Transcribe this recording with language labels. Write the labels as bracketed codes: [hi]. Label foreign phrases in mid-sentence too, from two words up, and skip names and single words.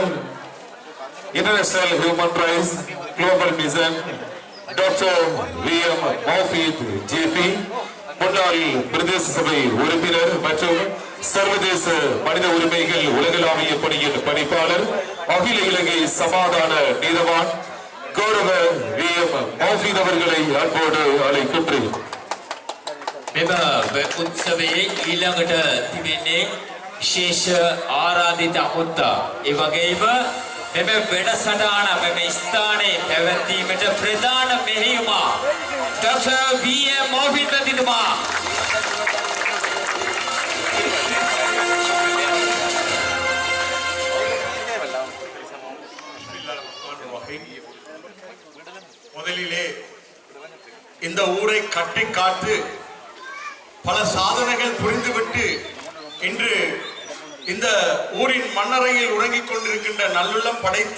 [ta] இன்டர்நேஷனல் ஹியூமன் ரைட்ஸ் குளோபல் மிஷன் டாக்டர் VM மௌஃபீத் JP, முன்னாள் பிரதேச சபை உறுப்பினர் மற்றும் சர்வதேச மனித உரிமைகள் உலகளாவிய பணியின் பணிப்பாளர், அகில இலங்கை சமாதான நீதவான் கௌரவ VM மௌஃபீத் அவர்களை அன்போடு அழைக்கின்றேன். [si] මෙම උත්සවයේ ඊළඟට තිබෙන්නේ විශේෂ ආරාධිත අමුත්තා. ඒ වගේම මෙම වැඩසටහන මෙම ස්ථානයේ පැවැත්වීමට ප්‍රධාන මෙහෙයුමා ඩොක්ටර් VM මෞෆීත් මැතිතුමා. [ta] முதலிலே இந்த ஊரை கட்டி காத்து பல சாதனைகள் புரிந்துவிட்டு இன்று இந்த ஊரின் மண்ணறையில் உறங்கிக் கொண்டிருக்கின்ற நல்லுள்ளம் படைத்த